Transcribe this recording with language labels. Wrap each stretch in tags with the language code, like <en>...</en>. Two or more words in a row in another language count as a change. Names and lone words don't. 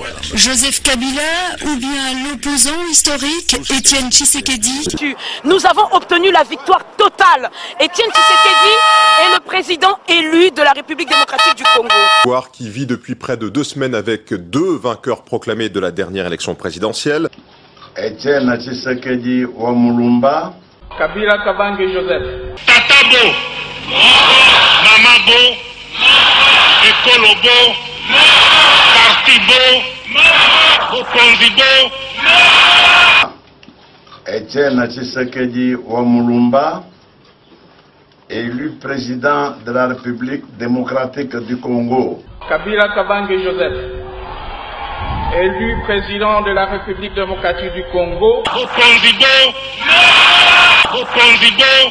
<fr>Joseph Kabila ou bien l'opposant historique Étienne Tshisekedi? Nous avons obtenu la victoire totale. Étienne Tshisekedi est le président élu de la République démocratique du Congo. Qui vit depuis près de 2 semaines avec 2 vainqueurs proclamés de la dernière élection présidentielle. Étienne Tshisekedi wa Mulumba. Kabila Kabange Joseph.</fr> <ln>Tatabo. Mamabo. Ekolobo. Partibo. Okonzibo.</ln> <fr>Étienne Tshisekedi wa Mulumba, élu président de la République démocratique du Congo. Kabila Kabange Joseph. Élu président de la République démocratique du Congo.</fr> <ln>Okonzibo. Okonzibo.</ln>